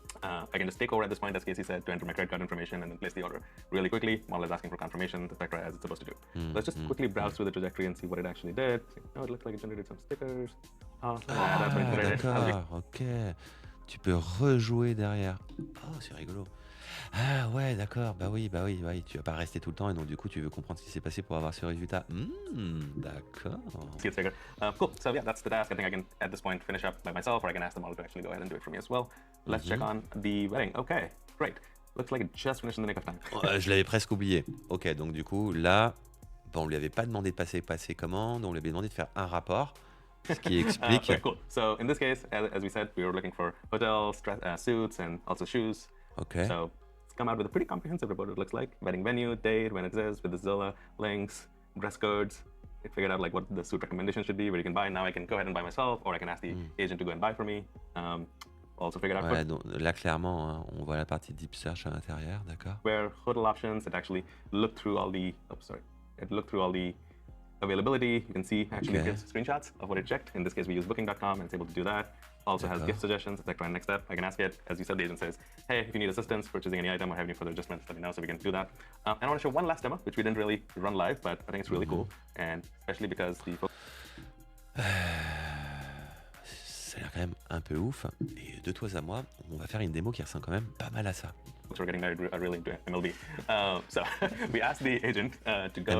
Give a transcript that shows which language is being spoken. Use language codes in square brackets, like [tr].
[en] I can just take over at this point, as Casey said, to enter my credit card information and then place the order really quickly while it's asking for confirmation, etc., as it's supposed to do. Let's just quickly browse through the trajectory and see what it actually did. Oh, it looks like it generated some stickers. Oh, yeah, that's what it generated. [fr] D'accord, ok. Tu peux rejouer derrière. Oh, c'est rigolo. Ah ouais, d'accord. Bah oui, oui. Tu vas pas rester tout le temps et donc du coup, tu veux comprendre ce qui s'est passé pour avoir ce résultat. D'accord. [en] Gets bigger. Cool. So yeah, that's the task. I think I can at this point finish up by myself, or I can ask the model to actually go ahead and do it for me as well. Let's check on the wedding. Okay, great. Looks like it just finished in the nick of time. [fr] Je l'avais presque oublié. Ok, donc du coup, là, bon, on lui avait pas demandé de passer commande, on lui avait demandé de faire un rapport, ce qui explique. [en] Okay, cool. So in this case, as we said, we were looking for hotels, suits, and also shoes. Ok. So it's come out with a pretty comprehensive report, it looks like. Wedding venue, date, when it is, with the Zilla links, dress codes. It figured out like what the suit recommendation should be, where you can buy. Now I can go ahead and buy myself, or I can ask the agent to go and buy for me. Also figured out [fr] Ouais, donc, là, clairement, hein, on voit la partie deep search à l'intérieur, d'accord. [en] where hotel options. It actually looked through all the, it looked through all the availability. You can see actually Okay. gives screenshots of what it checked. In this case, we use booking.com and it's able to do that. Also has gift suggestions. It's like my next step. I can ask it, as you said, the agent says, hey, if you need assistance purchasing any item or have any further adjustments, let me know so we can do that. And I want to show one last demo, which we didn't really run live, but I think it's really cool. And especially because the folks [fr] Ça a l'air quand même un peu ouf. Et de toi à moi, on va faire une démo qui ressemble quand même pas mal à ça. [en] who are getting married are really into MLB. So we asked the agent to go.